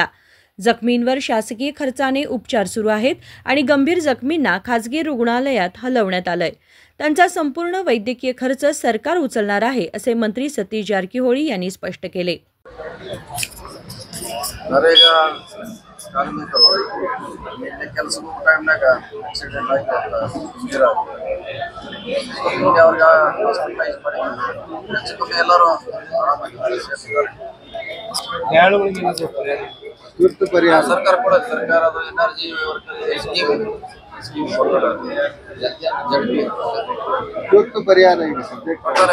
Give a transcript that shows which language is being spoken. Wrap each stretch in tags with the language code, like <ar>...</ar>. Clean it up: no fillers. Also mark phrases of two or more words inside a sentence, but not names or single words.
<mr>जखमींवर शासकीय खर्चाने उपचार सुरू आहेत आणि गंभीर जखमींना खासगी रुग्णालयात हलवण्यात आलंय। त्यांचा संपूर्ण वैद्यकीय खर्च सरकार उचलणार आहे, असे मंत्री सतीश जारकिहोळी यांनी स्पष्ट केले।</mr> <kn>नरेगा ಕಾರ್ಮಿಕರು ನಿನ್ನೆ ಕೆಲಸದ ಟೈಮ್ನಾಗ ಆಕ್ಸಿಡೆಂಟ್ ಆಗಿ ಅವ್ರಿಗೆ ಹಾಸ್ಪಿಟಲೈಸ್ ಮಾಡಿ ಹೆಚ್ಚು ಕಮ್ಮಿ ಎಲ್ಲರೂ ಆರಾಮಾಗಿದ್ದಾರೆ। ತುರ್ತು ಪರಿಹಾರ ಸರ್ಕಾರ ಕೂಡ ಸರ್ಕಾರದ</kn> <en>energy scheme</en> <kn>ತುರ್ತು ಪರಿಹಾರ ಈಗ ಸದ್ಯಕ್ಕೆ ಕೊಡ್ತಾರೆ।</kn>